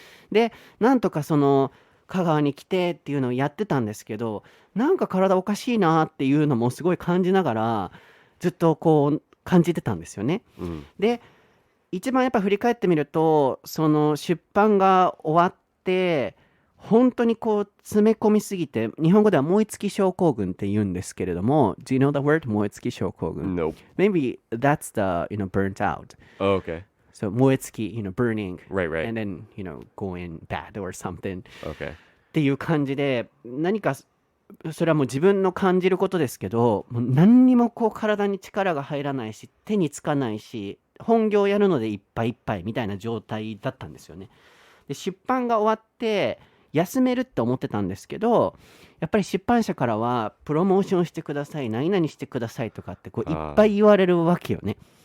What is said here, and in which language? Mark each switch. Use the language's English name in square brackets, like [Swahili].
[Japanese] でなんとかその香川に来てっていうのをやってたんですけど、なんか体おかしいなっていうのもすごい感じながらずっとこう感じてたんですよね。で一番やっぱ振り返ってみると、その出版が終わって本当にこう詰め込みすぎて、日本語では燃え尽き症候群って言うんですけれども、 [English] Do you know the word [Japanese] 燃え尽き症候群? [English] Nope. Maybe that's the burnt out. Oh, okay. So 燃え尽き、burning. Right. And then, going bad or something. Okay. [Japanese] っていう感じで、何かそれはもう自分の感じることですけど、もう何にもこう体に力が入らないし、手につかないし、本業やるのでいっぱいいっぱいみたいな状態だったんですよね。で出版が終わって休めるって思ってたんですけど、やっぱり出版社からはプロモーションしてください、何々してくださいとかってこういっぱい言われるわけよね。